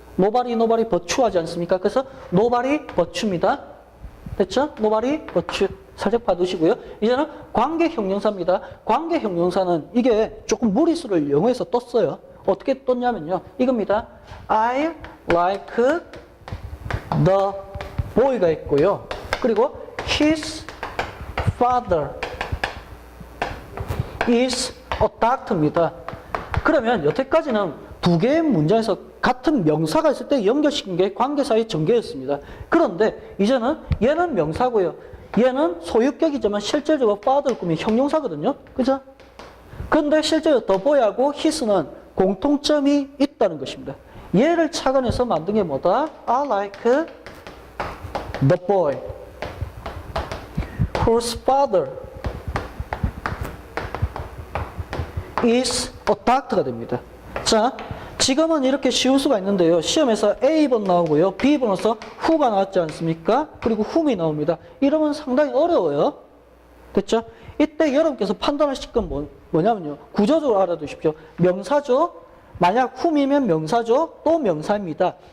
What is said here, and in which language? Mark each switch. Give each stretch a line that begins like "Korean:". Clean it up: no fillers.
English: nobody but you
Korean: 하지 않습니까? 그래서
English: nobody but you입니다.
Korean: 됐죠?
English: nobody but you.
Korean: 살짝 봐두시고요. 이제는 관계 형용사입니다. 관계 형용사는 이게 조금 무리수를 영어에서 떴어요. 어떻게 떴냐면요. 이겁니다.
English: I like the boy가
Korean: 있고요. 그리고
English: his father is a doctor
Korean: 입니다. 그러면 여태까지는 두 개의 문장에서 같은 명사가 있을 때 연결시킨 게 관계사의 전개였습니다. 그런데 이제는 얘는 명사고요. 얘는 소유격이지만 실질적으로 father를 꾸민 형용사거든요. 그죠? 그런데 실제로 the boy하고 his는 공통점이 있다는 것입니다. 얘를 착안해서 만든 게 뭐다?
English: I like the boy whose father is a doctor가
Korean: 됩니다. 자, 지금은 이렇게 쉬울 수가 있는데요. 시험에서 A번 나오고요. B번에서 who가 나왔지 않습니까? 그리고 whom이 나옵니다. 이러면 상당히 어려워요. 됐죠? 이때 여러분께서 판단하실 건 뭐냐면요. 구조적으로 알아두십시오. 명사죠. 만약 whom이면 명사죠. 또 명사입니다.